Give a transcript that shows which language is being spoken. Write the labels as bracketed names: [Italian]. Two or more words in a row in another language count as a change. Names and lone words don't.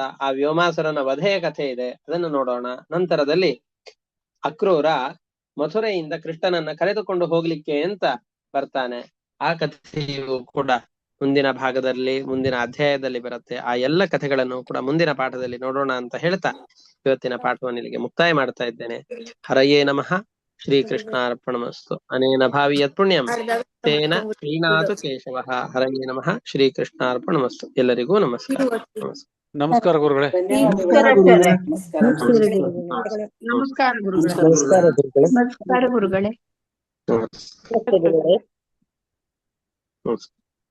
[Kannada] ಆ ವ್ಯೋಮಾಸುರನ ವಧೆಯ ಕಥೆ ಇದೆ, ಅದನ್ನು ನೋಡೋಣ. ನಂತರದಲ್ಲಿ ಅಕ್ರೂರ ಮಥುರೆಯಿಂದ ಕೃಷ್ಣನನ್ನ ಕರೆದುಕೊಂಡು ಹೋಗ್ಲಿಕ್ಕೆ ಅಂತ ಬರ್ತಾನೆ. ಆ ಕಥೆಯು ಕೂಡ ಮುಂದಿನ ಭಾಗದಲ್ಲಿ, ಮುಂದಿನ ಅಧ್ಯಾಯದಲ್ಲಿ ಬರುತ್ತೆ. ಆ ಎಲ್ಲ ಕಥೆಗಳನ್ನು ಕೂಡ ಮುಂದಿನ ಪಾಠದಲ್ಲಿ ನೋಡೋಣ ಅಂತ ಹೇಳ್ತಾ ಇವತ್ತಿನ ಪಾಠವನ್ನು ಇಲ್ಲಿಗೆ ಮುಕ್ತಾಯ ಮಾಡ್ತಾ ಇದ್ದೇನೆ. [Sanskrit] ಹರಯೇ ನಮಃ. ಶ್ರೀಕೃಷ್ಣಾರ್ಪಣಮಸ್ತು. ಅನೇನ ಭಾವಿ ಯತ್ ಪುಣ್ಯಂ ತೇನ ಶ್ರೀನಾಥ ಕೇಶವ. ಹರಯೇ ನಮಃ. ಶ್ರೀಕೃಷ್ಣಾರ್ಪಣಮಸ್ತು. [Kannada] ಎಲ್ಲರಿಗೂ ನಮಸ್ಕಾರ. ನಮಸ್ಕಾರ ಗುರುಗಳೇ. ನಮಸ್ಕಾರ ಗುರುಗಳೇ. ನಮಸ್ಕಾರ ಗುರುಗಳೇ.